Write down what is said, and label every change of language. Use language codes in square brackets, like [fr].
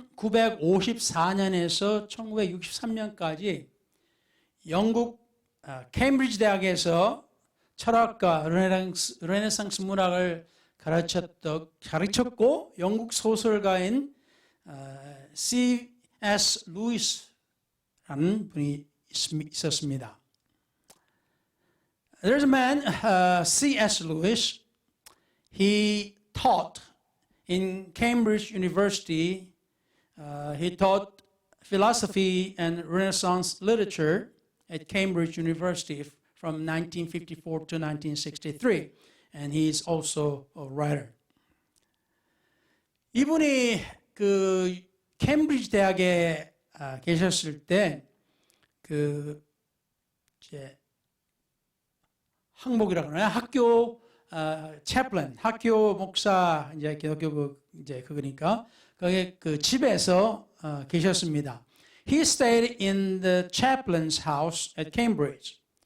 [ko] 1954년에서 1963년까지 영국 케임브리지 대학에서 철학과 르네상스 문학을 가르쳤고 영국 소설가인 C.S. 루이스라는 분이 있었습니다. [en] There's a man, C.S. Lewis. He taught in Cambridge University. He taught philosophy and Renaissance literature at Cambridge University from 1954 to 1963. And he is also a writer. [ko] 이분이 그 케임브리지 대학에 계셨을 때 이제 항목이라고 하나요? 학교 채플린, 학교 목사 이제 기독교 그거니까 거기 그 집에서 계셨습니다. [en] He stayed in the chaplain's house at Cambridge.